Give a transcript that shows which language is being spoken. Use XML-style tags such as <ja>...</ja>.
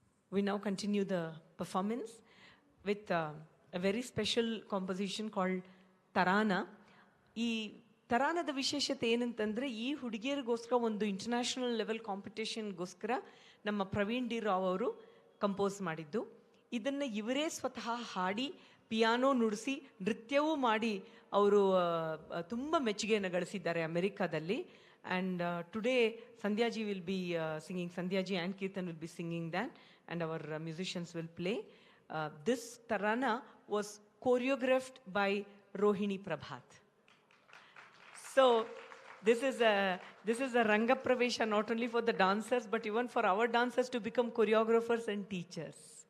<en>We now continue the performance with a very special composition called Tarana.</en> <kn>ಈ ತರಾನದ ವಿಶೇಷತೆ ಏನಂತಂದರೆ, ಈ ಹುಡುಗಿಯರಿಗೋಸ್ಕರ ಒಂದು ಇಂಟರ್ನ್ಯಾಷನಲ್ ಲೆವೆಲ್ ಕಾಂಪಿಟೇಷನ್ಗೋಸ್ಕರ ನಮ್ಮ ಪ್ರವೀಣ್ ಡಿ ರಾವ್ ಅವರು ಕಂಪೋಸ್ ಮಾಡಿದ್ದು. ಇದನ್ನು ಇವರೇ ಸ್ವತಃ ಹಾಡಿ, ಪಿಯಾನೋ ನುಡಿಸಿ, ನೃತ್ಯವೂ ಮಾಡಿ ಅವರು ತುಂಬ ಮೆಚ್ಚುಗೆಯನ್ನು ಗಳಿಸಿದ್ದಾರೆ ಅಮೆರಿಕಾದಲ್ಲಿ.</kn> <en>And today Sandhyaji will be singing, Sandhyaji and Kirtan will be singing that, and our musicians will play. This Tarana was choreographed by Rohini Prabhath. So this is a Ranga Pravesha not only for the dancers but even for our dancers to become choreographers and teachers.</en>